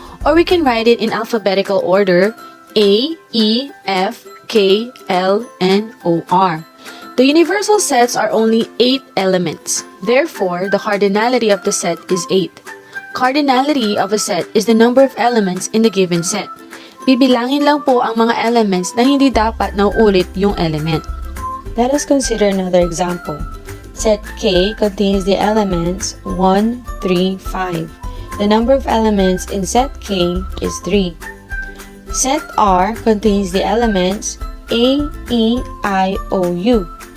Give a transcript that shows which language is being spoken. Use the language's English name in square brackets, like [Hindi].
[English] Or we can write it in alphabetical order A, E, F, K, L, N, O, R. The universal sets are only 8 elements. Therefore, the cardinality of the set is 8. Cardinality of a set is the number of elements in the given set. [Filipino] Bibilangin lang po ang mga elements na hindi dapat nauulit yung element. [English] Let us consider another example. Set K contains the elements 1, 3, 5. The number of elements in set K is 3. Set R contains the elements A, E, I, O, U.